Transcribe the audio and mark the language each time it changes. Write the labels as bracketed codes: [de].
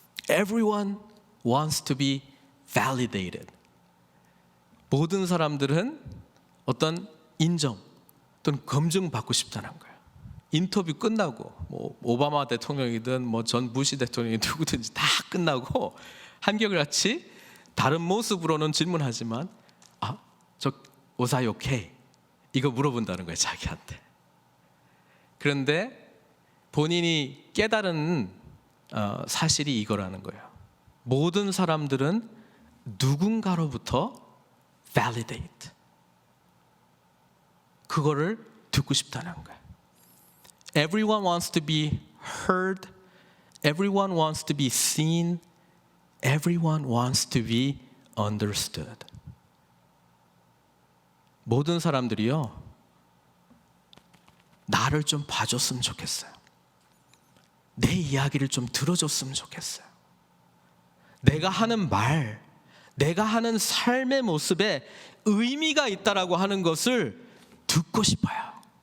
[en] Everyone wants to be validated. [ko] 모든 사람들은 어떤 인정 또는 검증받고 싶다는 거예요. 인터뷰 끝나고 뭐 오바마 대통령이든 뭐 전 부시 대통령이 누구든지 다 끝나고 한결같이 다른 모습으로는 질문하지만 저 [en] was I okay? [ko] 이거 물어본다는 거예요, 자기한테. 그런데 본인이 깨달은 사실이 이거라는 거예요. 모든 사람들은 누군가로부터 validate, 그거를 듣고 싶다는 거예요. [en] Everyone wants to be heard. Everyone wants to be seen. Everyone wants to be understood. [ko] 모든 사람들이요, 나를 좀 봐줬으면 좋겠어요. 내 이야기를 좀 들어줬으면 좋겠어요. 내가 하는 말, 내가 하는 삶의 모습에 의미가 있다라고 하는 것을 듣고 싶어요.